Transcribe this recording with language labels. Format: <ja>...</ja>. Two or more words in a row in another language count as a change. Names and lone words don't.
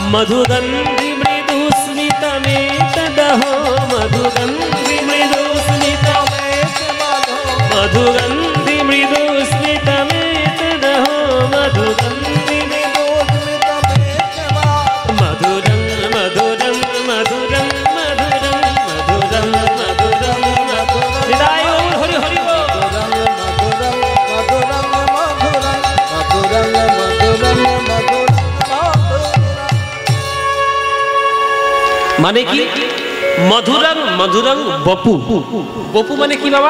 <sa>মধুগন্ধি মৃদু স্মিতমেতদহো, মধুগন্ধি মৃদু স্মিতমেতদহো, মধুগন্ধি মৃদু স্মিতমেতদহো, মধুগন্ধি মৃদু স্মিতমেতদহো, মধুরং মধুরং মধুরং মধুরং মধুরং মধুরং মধুরং।</sa> <bn>হৃদয় হরি হরি বল।</bn> <sa>মধুরং মধুরং মধুরং মধুরং মধুরং মধুরং।</sa> <bn>মানে কি?</bn> <sa>মধুরং মধুরং বপু।</sa> <bn>বপু মানে কি বাবা?</bn>